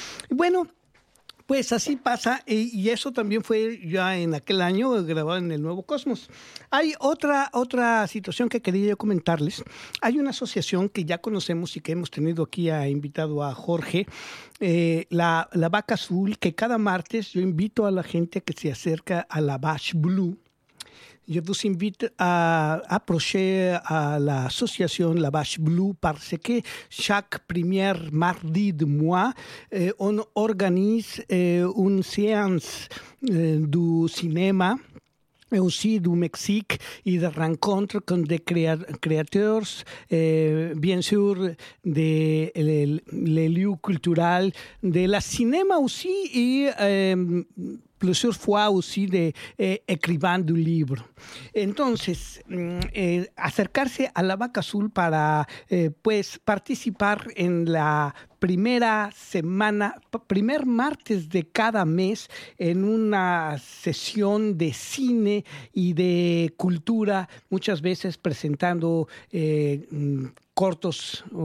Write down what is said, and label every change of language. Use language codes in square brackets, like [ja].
[es] Bueno, pues así pasa, y eso también fue ya en aquel año grabado en el Nuevo Cosmos. Hay otra situación que quería yo comentarles. Hay una asociación que ya conocemos y que hemos tenido aquí, ha invitado a Jorge, la Vaca Azul, que cada martes yo invito a la gente que se acerca a la Vache Blue. [fr] Je vous invite à approcher à l'association La Vache Blue parce que chaque premier mardi de mois, on organise une séance du cinéma et aussi du Mexique et de rencontres avec des créateurs, bien sûr, de les lieux culturels, de la cinéma aussi et plusieurs fois aussi de écrivant du livre. [es] Entonces, acercarse a la Vaca Azul para pues participar en la primera semana, primer martes de cada mes, en una sesión de cine y de cultura, muchas veces presentando cortos